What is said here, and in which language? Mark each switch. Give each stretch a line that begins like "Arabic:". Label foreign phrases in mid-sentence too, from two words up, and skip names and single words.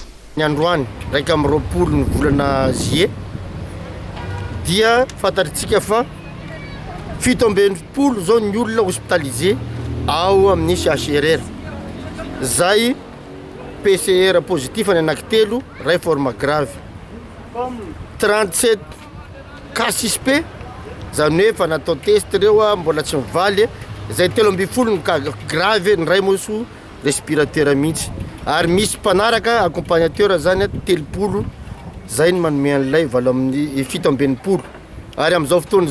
Malagasy: ny androany raika amin'ny 20 ny volana juillet dia fantatritsika fa 70 zao ny olona hospitalisé ao amin'ny CHRR zay
French: PCR positif
Malagasy: any anankitelo ray
French: forme grave
Malagasy: 37
French: cas suspect
Malagasy: zany hoe fa natao test reo mbola tsy mivaly zay 12 ny
French: cas grave
Malagasy: ny ray moso respirateur mihitsy ary misy mpanaraka accompagnateur zany 30 zay ny manome an'ilay valo amin'ny 70 ary amin'izao fotoana